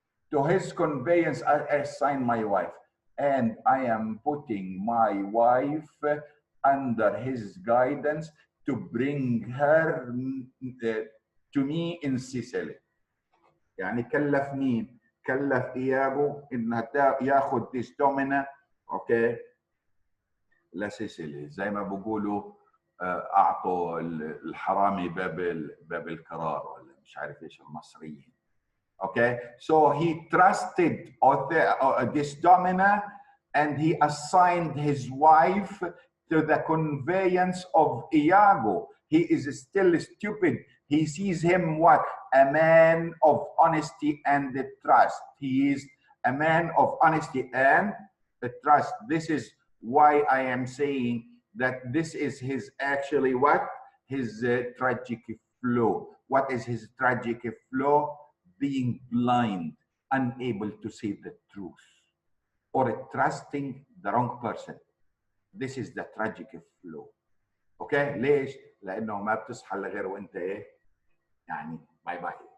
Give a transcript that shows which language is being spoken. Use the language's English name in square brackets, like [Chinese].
[English] To his conveyance, I assign my wife, and I am putting my wife under his guidance to bring her to me in Sicily. [Arabic] يعني كلف مين؟ كلف إياغو إنها ياخذ ديستومينا اوكي لسيسيلي، زي ما بقولوا اعطوا الحرامي باب القرار، ولا مش عارف ايش المصريين. [English] Okay, so he trusted Desdemona, and he assigned his wife to the conveyance of Iago. He is still stupid. He sees him what? A man of honesty and trust. He is a man of honesty and trust. This is why I am saying that this is his actually what? His tragic flaw. What is his tragic flaw? Being blind, unable to see the truth, or trusting the wrong person. This is the tragic flaw. [Arabic] Okay, ليش؟ لأنه ما بتصحى إلا غير وأنت إيه؟ يعني باي باي.